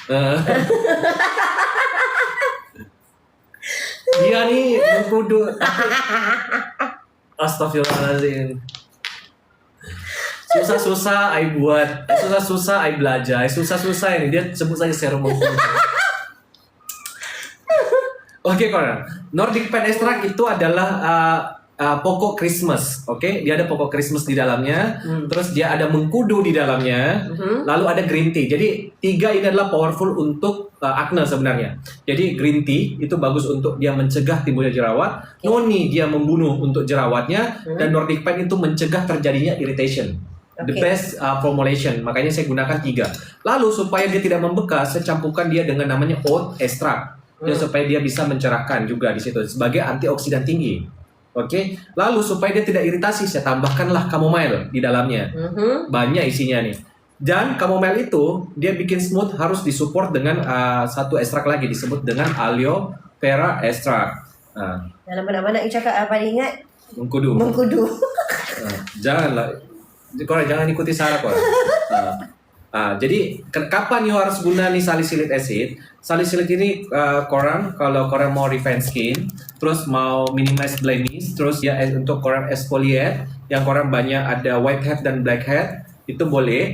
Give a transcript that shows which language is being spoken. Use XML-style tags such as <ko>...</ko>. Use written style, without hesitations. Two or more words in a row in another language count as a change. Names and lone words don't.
<ms>Dia ni mengkudu. Astaghfirullahaladzim. Susah-susah I buat, susah-susah I belajar, susah-susah ini dia sebut saja serum mengkudu. Oke, korang. Nordic Pine Extract itu adalah pokok Christmas, oke?</ms> <id>Dia ada pokok Christmas di dalamnya, terus dia ada mengkudu di dalamnya, lalu ada</id> <en>green tea.</en> <id>Jadi 3 ini adalah powerful untuk acne sebenarnya. Jadi</id> <en>green tea</en> <id>itu bagus untuk dia mencegah timbulnya jerawat, noni dia membunuh untuk jerawatnya, dan Nordic Pine itu mencegah terjadinya irritation.</id> <en>The best formulation,</en> <id>makanya saya gunakan 3. Lalu supaya dia tidak membekas, saya campurkan dia dengan namanya</id> <en>oat extract,</en> <id>supaya dia bisa mencerahkan juga di situ sebagai antioksidan tinggi. Oke, lalu supaya dia tidak iritasi, saya tambahkanlah chamomile di dalamnya. Banyak isinya nih. Dan chamomile itu dia bikin smooth, harus disupport dengan satu ekstrak lagi disebut dengan</id> <en>aloe vera extract.</en> <ms>Dalam mana-mana you cakap apa dia ingat? Mengkudu. Janganlah, korang jangan ikuti Sarah korang. Jadi kapan you harus guna nih</ms> <en>salicylic acid?</en> <ms>Salicylic ini korang kalau korang mau</ms> <en>refine skin,</en> <ms>terus mau</ms> <en>minimize blemish,</en> <ms>terus ya untuk korang exfoliate yang korang banyak ada whitehead dan blackhead itu boleh.</ms>